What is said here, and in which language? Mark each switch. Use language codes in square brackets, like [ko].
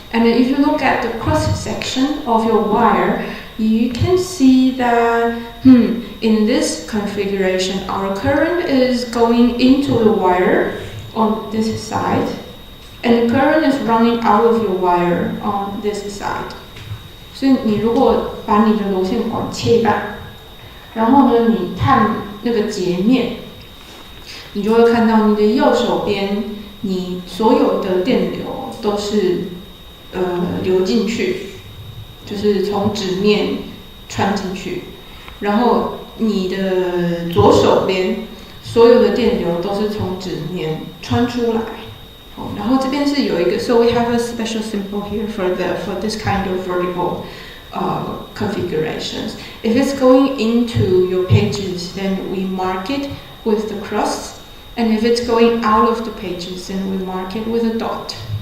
[en] And if you look at the cross section of your wire, you can see that in this configuration, our current is going into the wire on this side, and the current is running out of your wire on this side. [zh] 所以你如果把你的螺线管切一半，然后呢，你探那个截面，你就会看到你的右手边，你所有的电流都是流进去，就是从纸面穿进去，然后你的左手边所有的电流都是从纸面穿出来。然后这边是有一个 [en] so we have a special symbol here for this kind of vertical configurations. If it's going into your pages, then we mark it with the cross, and if it's going out of the pages, then we mark it with a dot.